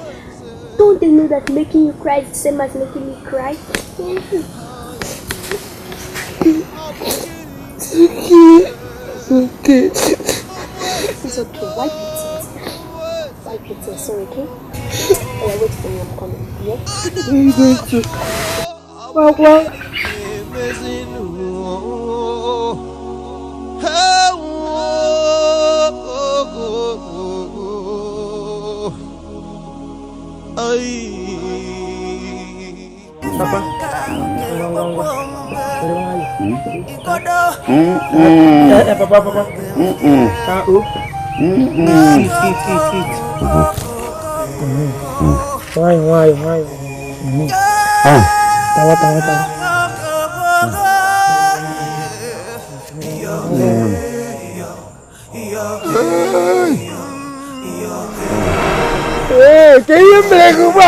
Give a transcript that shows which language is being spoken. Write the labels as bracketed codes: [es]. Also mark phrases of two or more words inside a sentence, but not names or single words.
[en] Don't they know that making you cry is the same as making me cry? It's okay. It's okay. It's okay. Wipe your tears. Wipe your tears. Sorry, okay? Hey, wait for me. I'm coming. Yeah? Where are you going to? Mama. Papa. Papa. Why? Tawa. Hey, can you make me back?